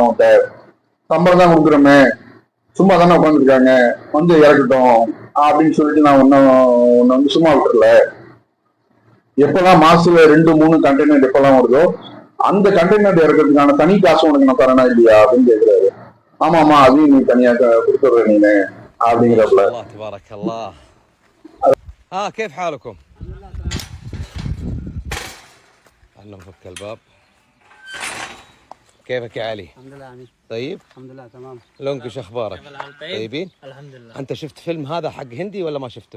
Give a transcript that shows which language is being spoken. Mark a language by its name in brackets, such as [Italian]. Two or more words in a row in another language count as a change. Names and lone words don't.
[Tamil] அவன்கிட்ட சம்பளம் தான் கொடுக்குறோமே, சும்மா தானே உட்காந்துருக்காங்க, இறக்கட்டும் அப்படின்னு சொல்லிட்டு நான் ஒன்னு வந்து சும்மா விட்டுறல. எப்பெல்லாம் மாசத்துல 2-3 கண்டெய்னர் எப்பெல்லாம் வருதோ அந்த கண்டெய்னர் இறக்கிறதுக்கான தனி காசு உனக்கு நான் தரேனா இல்லையா அப்படின்னு கேட்கிறாரு. ஆமாமா, அதையும் நீ தனியா கொடுத்துடுற நீனு அப்படிங்கிறப்பல. [Arabic] تبارك الله. كيف حالكم؟ خلنا نفك الباب. كيفك يا علي؟ الحمد لله عمي. طيب؟ الحمد لله تمام. لونك ايش اخبارك؟ طيبين؟ الحمد لله. انت شفت فيلم هذا حق هندي ولا ما شفته؟